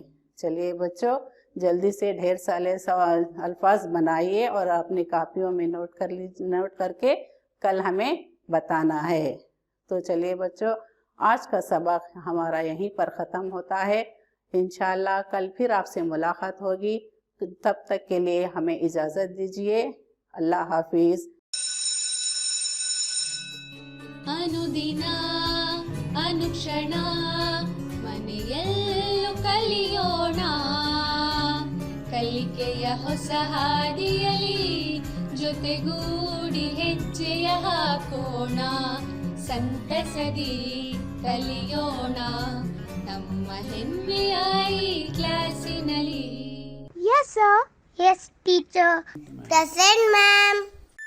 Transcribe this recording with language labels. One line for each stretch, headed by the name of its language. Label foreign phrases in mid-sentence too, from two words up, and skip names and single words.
Urdu: چلیے بچوں، جلدی سے ڈھیر سارے الفاظ بنائیے اور اپنی کاپیوں میں نوٹ کر کے کل ہمیں بتانا ہے. تو چلیے بچوں، آج کا سبق ہمارا یہیں پر ختم ہوتا ہے. ان شاء اللہ کل پھر آپ سے ملاقات ہوگی۔ تب تک کے لیے ہمیں اجازت دیجیے. اللہ حافظ.
Kannada: ಅನುದಿನ ಅನುಕ್ಷಣ ಮನೆಯಲ್ಲೂ ಕಲಿಯೋಣ, ಕಲಿಕೆಯ ಹೊಸ ಹಾದಿಯಲಿ ಜೊತೆಗೂಡಿ ಹೆಜ್ಜೆಯ ಹಾಕೋಣ, ಸಂತಸದಿ ಕಲಿಯೋಣ ನಮ್ಮ ಹೆಮ್ಮೆಯ ಈ ಕ್ಲಾಸಿನಲ್ಲಿ.
English: Yes, sir. Yes, teacher. Present, ma'am.